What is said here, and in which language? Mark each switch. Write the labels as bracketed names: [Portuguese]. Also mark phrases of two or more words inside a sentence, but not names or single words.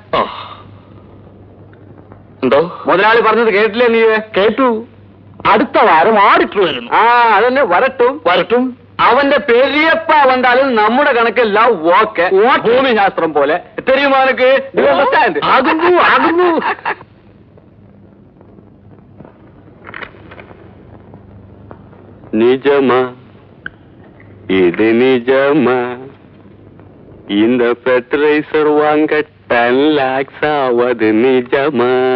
[Malayalam] എന്തോ മുതലാളി പറഞ്ഞത് കേട്ടില്ലേ നീ? കേട്ടു. അടുത്ത വാരം ഓഡിറ്റർ വരുന്നു. അതന്നെ വരട്ടും. അവന്റെ പെരിയപ്പ വന്നാലും നമ്മുടെ കണക്കെല്ലാം ഓക്കെ. ഭൂമിശാസ്ത്രം പോലെ തെരുമാനക്ക് ആകുന്നു. [Tamil] நிஜமா இது நிஜமா? இந்த ஃபெர்டிலைசர் வாங்க 10 lakhs ஆவது நிஜமா?